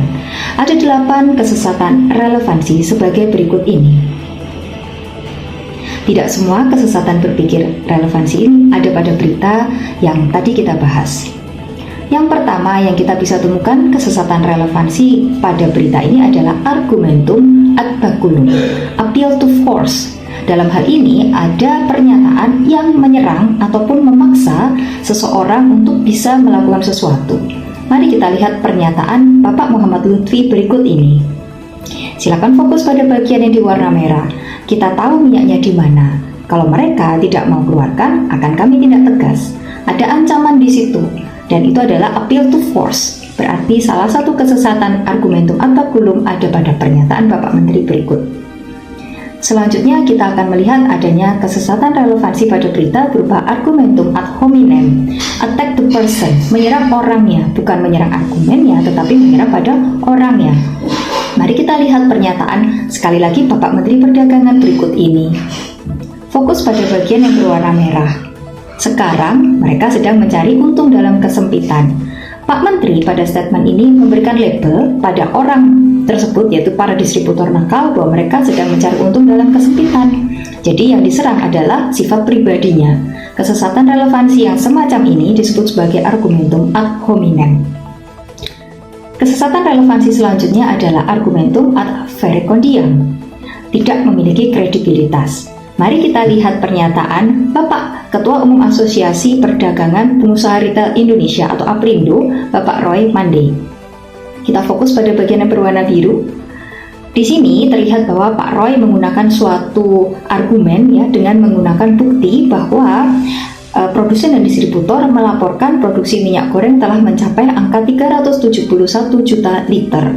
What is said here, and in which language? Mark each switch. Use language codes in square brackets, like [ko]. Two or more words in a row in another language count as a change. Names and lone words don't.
[id] Ada 8 kesesatan relevansi sebagai berikut ini. Tidak semua kesesatan berpikir relevansi ini ada pada berita yang tadi kita bahas. Yang pertama yang kita bisa temukan kesesatan relevansi pada berita ini adalah [la] argumentum ad baculum, [en] appeal to force. [id] Dalam hal ini ada pernyataan yang menyerang ataupun memaksa seseorang untuk bisa melakukan sesuatu. Mari kita lihat pernyataan Bapak Muhammad Lutfi berikut ini. Silakan fokus pada bagian yang diwarna merah. Kita tahu minyaknya di mana. Kalau mereka tidak mau keluarkan, akan kami tindak tegas. Ada ancaman di situ, dan itu adalah [en] appeal to force. [id] Berarti salah satu kesesatan [la] argumentum ad baculum [id] ada pada pernyataan Bapak Menteri berikut. Selanjutnya kita akan melihat adanya kesesatan relevansi pada berita berupa [la] argumentum ad hominem, [en] attack the person, [id] menyerang orangnya, bukan menyerang argumennya, tetapi menyerang pada orangnya. Mari kita lihat pernyataan sekali lagi Bapak Menteri Perdagangan berikut ini. Fokus pada bagian yang berwarna merah. Sekarang mereka sedang mencari untung dalam kesempitan. Pak Menteri pada statement ini memberikan label pada orang tersebut, yaitu para distributor nakal, bahwa mereka sedang mencari untung dalam kesempitan. Jadi yang diserang adalah sifat pribadinya. Kesesatan relevansi yang semacam ini disebut sebagai [la] argumentum ad hominem. [id] Kesesatan relevansi selanjutnya adalah [la] argumentum ad verecondiam, [id] tidak memiliki kredibilitas. Mari kita lihat pernyataan Bapak Ketua Umum Asosiasi Perdagangan Pengusaha Retail Indonesia atau APRindo, Bapak Roy Mandey. Kita fokus pada bagian yang berwarna biru. Di sini terlihat bahwa Pak Roy menggunakan suatu argumen dengan menggunakan bukti bahwa produsen dan distributor melaporkan produksi minyak goreng telah mencapai angka 371 juta liter.